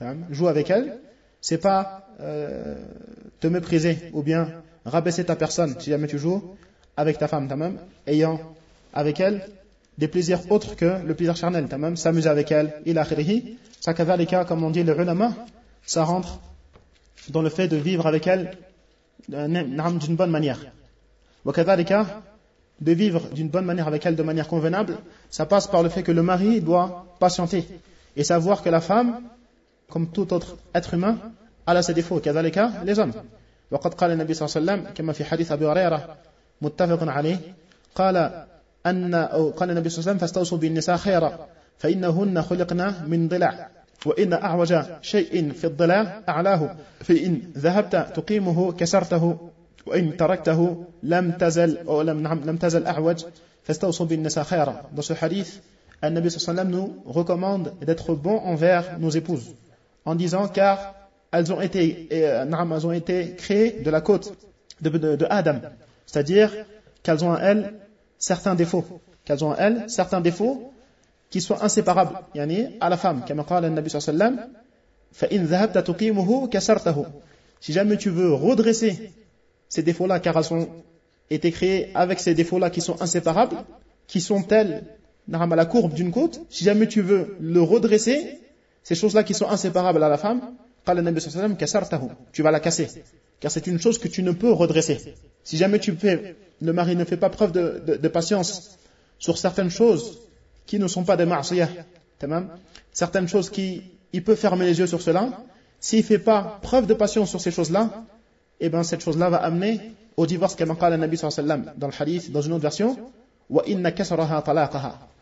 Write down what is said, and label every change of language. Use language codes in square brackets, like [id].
[fr] Joue avec elle, c'est pas te mépriser ou bien rabaisser ta personne si jamais tu joues avec ta femme, tamam, ayant avec elle des plaisirs autres que le plaisir charnel, tamam, s'amuser avec elle, il a khirihi, ça kazalika, comme on dit le ulama, ça rentre dans le fait de vivre avec elle d'une bonne manière. وكذلك, de vivre d'une bonne manière avec elle, de manière convenable, ça passe par le fait que le mari doit patienter et savoir que la femme, comme tout autre être humain, elle a ses défauts. وكذلك, les hommes. [ar] وقد قال النبي صلى الله عليه وسلم كما في حديث أبي هريرة متفق عليه قال أن أو قال النبي صلى الله عليه وسلم فاستوصوا بالنساء خيرا فإنهن خلقنا من ضلع وإن أعوج شيء في الضلع أعلاه فإن ذهبت تقيمه كسرته وإن تركته لم تزل أو لم تزل أعوج فاستوصوا بالنساء خيرا. [fr] Dans ce hadith, le Nabi [ar] صلى الله عليه وسلم [fr] nous recommande d'être bon envers nos épouses en disant car elles ont été créées de la côte de Adam, c'est-à-dire qu'elles ont en elles certains défauts, qui sont inséparables, yani à la femme. [ar] Comme قال النبي صلى الله عليه وسلم, فإن ذهبت تقيمه كسرته. [fr] Si jamais tu veux redresser ces défauts-là, car elles ont été créées avec ces défauts-là qui sont inséparables, qui sont telles, à la courbe d'une côte. Si jamais tu veux le redresser, ces choses-là qui sont inséparables à la femme, [ar] قال النبي صلى الله عليه وسلم كسرته. [fr] Tu vas la casser, car c'est une chose que tu ne peux redresser. Si jamais le mari ne fait pas preuve de patience sur certaines choses qui ne sont pas des ma'asiyah, certaines choses qui, il peut fermer les yeux sur cela, s'il ne fait pas preuve de patience sur ces choses-là, eh bien cette chose-là va amener au divorce, comme [ar] قال النبي صلى الله عليه وسلم [fr] dans le hadith, dans une autre version, [ar] وَإِنَّ كَسَرَهَا طَلَاقَهَا.